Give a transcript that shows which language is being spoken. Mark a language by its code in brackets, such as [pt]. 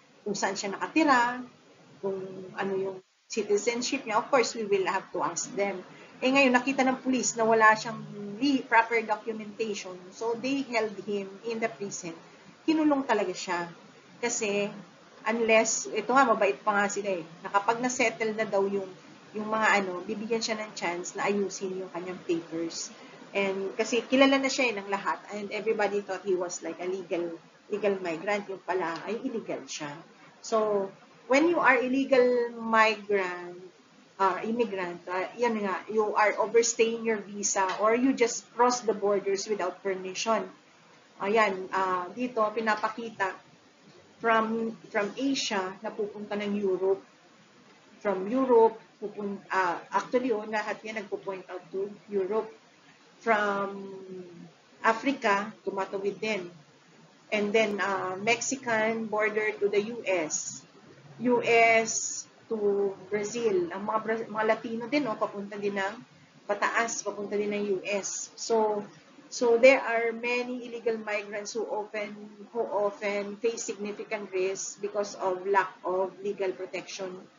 [tl] Kung saan siya nakatira, kung ano yung citizenship niya. [en] Of course, we will have to ask them. [tl] Ngayon, nakita ng police na wala siyang proper documentation. [en] So, they held him in the prison. [tl] Kinulong talaga siya. Kasi, unless, ito nga, mabait pa nga sila na kapag na-settle na daw yung mga bibigyan siya ng chance na ayusin yung kanyang papers. [en] And [tl] kasi kilala na siya ng lahat [en] and everybody thought he was like a legal migrant. [tl] Yung pala ay illegal siya. [en] So, when you are illegal migrant, immigrant, yan nga, you are overstaying your visa or you just cross the borders without permission. [tl] Ayan, dito pinapakita from Asia na pupunta ng Europe. From Europe, actually, lahat yan nagpo-point out to Europe. From Africa, tumatawid din. [en] And then, Mexican border to the US. US to Brazil. [tl] Ang mga Latino din, papunta din ng pataas, papunta din ng US. [en] So there are many illegal migrants who often face significant risk because of lack of legal protection.